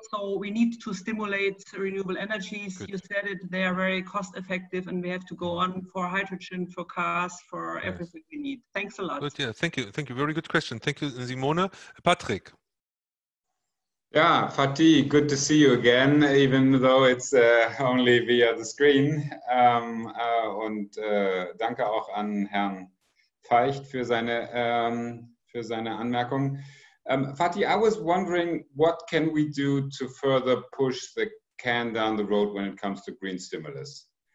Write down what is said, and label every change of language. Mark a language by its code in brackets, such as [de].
[en] So we need to stimulate renewable energies. Good. You said it, they are very cost effective, and we have to go on for hydrogen, for cars, for everything we need. Thanks a lot. Good, yeah, thank you. Thank you. Very good question. Thank you, Simone. Patrick. Yeah, Fatih, good to see you again, even though it's only via the screen. [de] Und danke auch an Herrn Feicht für seine Anmerkung. [en] Fatih, I was wondering, what can we do to further push the can down the road when it comes to green stimulus?